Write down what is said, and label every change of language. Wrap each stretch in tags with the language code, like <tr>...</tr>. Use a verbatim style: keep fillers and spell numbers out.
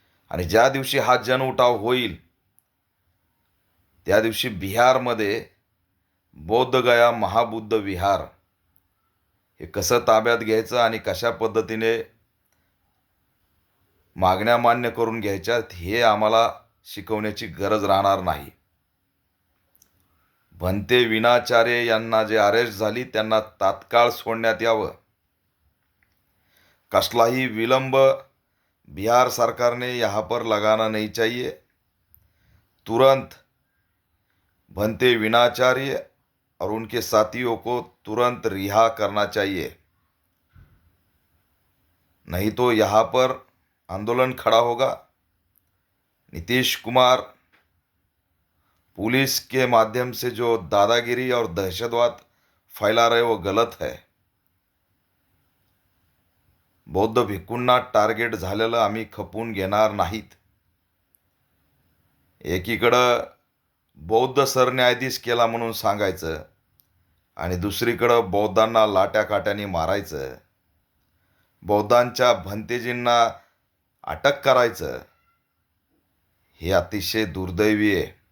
<mr>आणि ज्या दिवशी हा जनउठाव होईल त्या दिवशी बिहारमध्ये बौद्धगया महाबुद्ध विहार हे कसं ताब्यात घ्यायचं आणि कशा पद्धतीने मागण्या मान्य करून घ्यायच्यात हे आम्हाला शिकवण्याची गरज राहणार नाही. भन्ते विनाचार्य यांना जे अरेस्ट झाली त्यांना तात्काळ सोडण्यात यावं. कसलाही विलंब बिहार सरकारने</mr> <hi>यहाँ पर लगाना नहीं चाहिए. तुरंत भन्ते विनाचार्य और उनके साथियों को तुरंत रिहा करना चाहिए, नहीं तो यहाँ पर आंदोलन खड़ा होगा. नीतीश कुमार पुलिस के माध्यम से जो दादागिरी और दहशतवाद फैला रहे वो गलत है.</hi> <mr>बौद्ध भिक्खूंना टार्गेट झालेलं आम्ही खपवून घेणार नाहीत. एकीकडं बौद्ध सरन्यायाधीश केला म्हणून सांगायचं आणि दुसरीकडं बौद्धांना लाट्याकाट्याने मारायचं, बौद्धांच्या भंतेजींना अटक करायचं हे अतिशय दुर्दैवी आहे.</mr>